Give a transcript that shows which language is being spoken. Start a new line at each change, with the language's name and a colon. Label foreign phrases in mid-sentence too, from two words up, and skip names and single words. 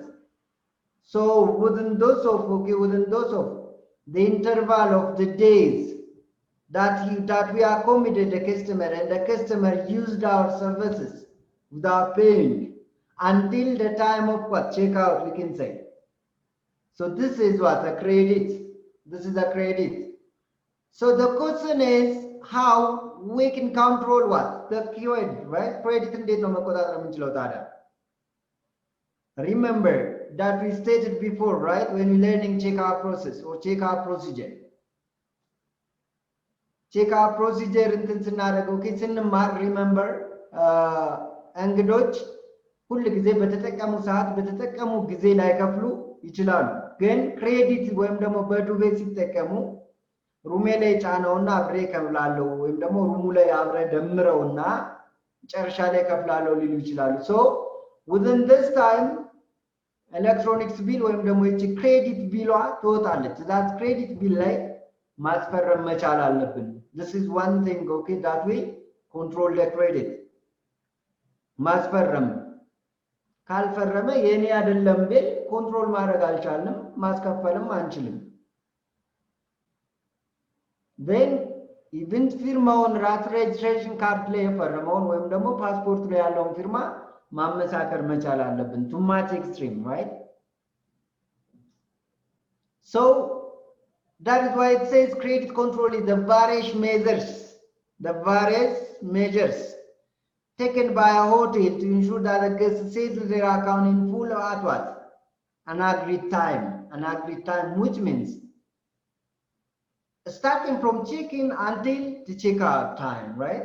English: So within those of the interval of the days that we accommodate the customer and the customer used our services without paying until the time of what? checkout, we can say. So this is what? a credit. This is a credit. So the question is how we can control what? the credit, right?
Amharic: Credit እንዴት ነው መቆጣጠር የምንችለው ታዲያ?
English: Remember that we stated before, right? when we learning checkout process or checkout procedure. checkout procedure
Amharic: እንትን ስናደርገው ስንማር remember እንግዶች ሁሉ ጊዜ በተጠቀሙ ሰዓት በተጠቀሙ ጊዜ ላይ ከፍሉ ይችላሉ። ግን ክሬዲት ወይም ደግሞ በዱቤ ሲጠቀሙ ሩሜ ላይ ጫናውና አብሬ ከፍላለሁ ወይም ደግሞ ሩሙ ላይ አብሬ ደምረውና ጨርሻ ላይ ከፍላለሁ ሊሉ ይችላሉ።
English: so within this time
Amharic: ኤሌክትሮኒክስ ቢል ወይም ደግሞ እቺ ክሬዲት ቢሏ ትወጣለች። that ክሬዲት ቢል ላይ ማስፈረም መቻል አለብን።
English: this is one thing, okay, that we control the credit.
Amharic: ማስፈረም ካልፈረመ የኔ አይደለም ቢል ኮንትሮል ማድረግ አልቻልንም፣ ማስከፈልም አንችልም። then ኢቨንት ፊርማውን ራት ሬጅስትሬሽን ካርድ ላይ የፈረመውን ወይም ደግሞ ፓስፖርት ላይ ያለውን ፊርማ ማመሳከር መቻል አለብን
English: too much extreme right so that is why it says credit control is the various measures taken by a hotel to ensure that the guests settle their account in full or at what an agreed time which means starting from check-in until the check-out time, right?